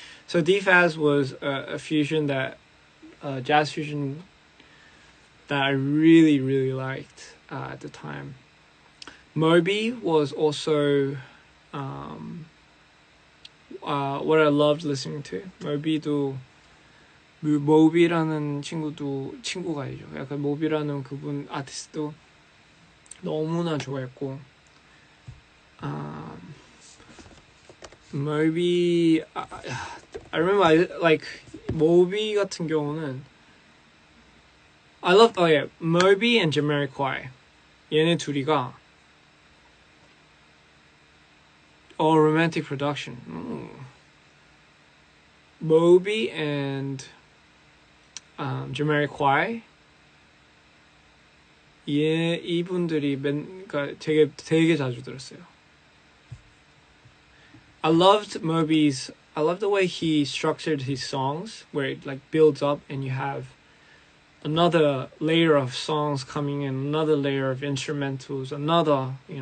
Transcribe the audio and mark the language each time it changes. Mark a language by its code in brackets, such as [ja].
[en] So D-Faz was a fusion jazz fusion that I really, really liked at the time. Moby was also what I loved listening to. [ko] 모비라는 친구가 아니죠. 약간 모비라는 그분 아티스트도 너무나 좋아했고, Moby, [en] I remember like [ko] 모비 같은 경우는 [en] I loved Moby and Jamiroquai. [ko] 얘네 둘이가 [en] romantic production. Moby and Jamiroquai. [ko] 이분들이 그러니까 되게 자주 들었어요. [en] I loved the way he structured his songs, where it like builds up and you have another layer of songs coming in, another layer of instrumentals, another.